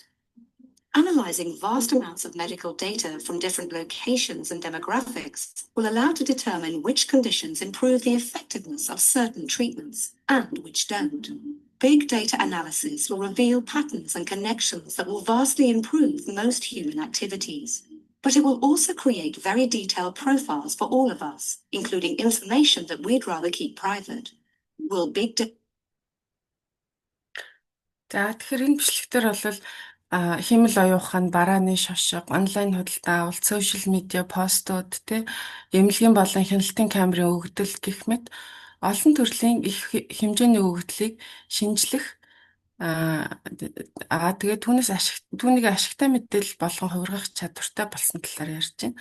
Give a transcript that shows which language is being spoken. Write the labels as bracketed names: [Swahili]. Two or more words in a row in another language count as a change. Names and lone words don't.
[English] Analyzing vast amounts of medical data from different locations and demographics will allow to determine which conditions improve the effectiveness of certain treatments and which don't. Big data analysis will reveal patterns and connections that will vastly improve most human activities. But it will also create very detailed profiles for all of us, including information that we'd rather keep private. Will big data... [Mongolian] За тэгэхээр энэ бичлэгтэр бол хэмэл оюун ухаан, барааны шошго, онлайн худалдаа авалт, [English] social media, [Mongolian] постууд, эмнэлгийн болон хяналтын камерын өгөгдөл гэх мэт олон төрлийн их хэмжээний өгөгдлийг шинжлэх тэгээд түүнийг ашигтай мэдээлэл болгон хувиргах чадвартай болсон талаар ярьж байна.